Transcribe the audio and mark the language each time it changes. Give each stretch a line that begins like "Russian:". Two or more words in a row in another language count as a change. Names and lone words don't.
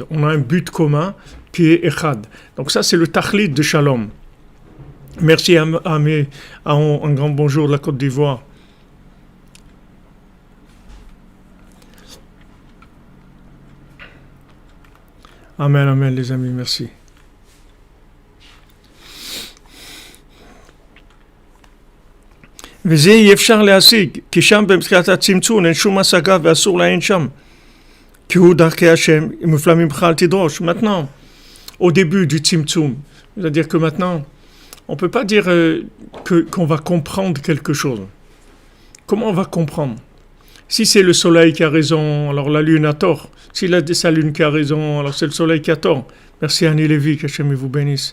French: On a un but commun qui est Echad. Donc ça, c'est le tachlit de shalom. Merci à un grand bonjour de la Côte d'Ivoire. Amen, amen les amis, merci.
Hebrew: וזה אי אפשר להשיג, כי שם במסגרת הצמצום אין שום השגה ואסור לעין שם. כי הוא דרכי השם, מופלא ממך אל תדרוש.
French: Maintenant, au début du tzimtzum, c'est-à-dire que maintenant, on ne peut pas dire qu'on va comprendre quelque chose. Comment on va comprendre? Si c'est le soleil qui a raison, alors la lune a tort. Si c'est la lune qui a raison, alors c'est le soleil qui a tort. Merci Annie Lévy, qu'Hachem vous bénisse.